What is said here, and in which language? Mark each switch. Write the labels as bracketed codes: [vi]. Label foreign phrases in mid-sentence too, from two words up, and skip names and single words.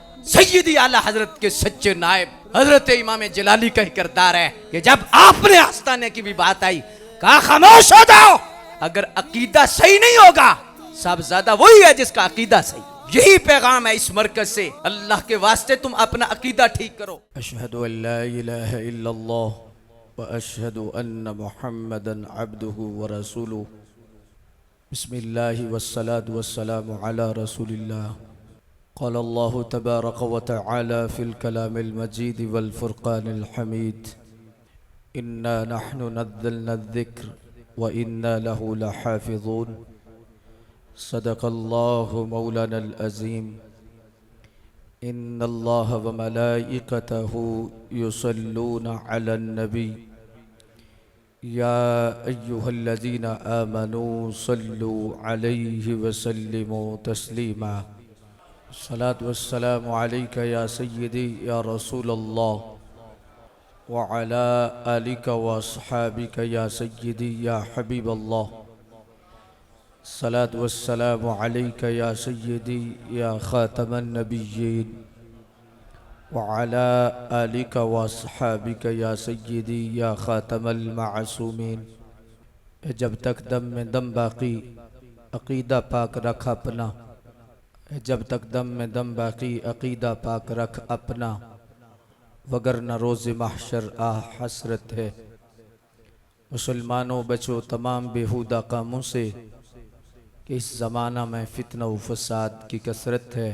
[ur] سیدی اعلیٰ حضرت کے سچے نائب حضرت امام جلالی کا ہی کردار ہے کہ جب آپ نے آستانے کی بھی بات آئی، کہا خاموش ہو جاؤ، اگر عقیدہ صحیح نہیں ہوگا صاحبزادہ وہی ہے جس کا عقیدہ صحیح. یہی پیغام ہے اس مرکز سے، اللہ کے واسطے تم اپنا عقیدہ ٹھیک کرو. [ar] أشهد أن لا إله إلا الله وأشهد أن محمدا عبده ورسوله. بسم الله والصلاة والسلام على رسول الله. قال الله تبارك وتعالى في الكلام المجيد والفرقان الحميد إنا نحن نزلنا الذكر وإنا له لحافظون. صدق الله مولانا العظيم. إن الله وملائكته يصلون على النبي يا أيها الذين آمنوا صلوا عليه وسلموا تسليما. الصلاة والسلام عليك يا سيدي يا رسول الله وعلى آلك وأصحابك يا سيدي يا حبيب الله. الصلاة والسلام عليك يا سيدي يا خاتم النبيين وعلى آلك وأصحابك يا سيدي يا خاتم المعصومين. [ur] جب تک دم میں دم باقی عقیدہ پاک رکھ اپنا، جب تک دم میں دم باقی عقیدہ پاک رکھ اپنا، وگرنہ روز محشر حسرت ہے. مسلمانو بچو تمام بیہودہ کاموں سے کہ اس زمانہ میں فتنہ و فساد کی کثرت ہے.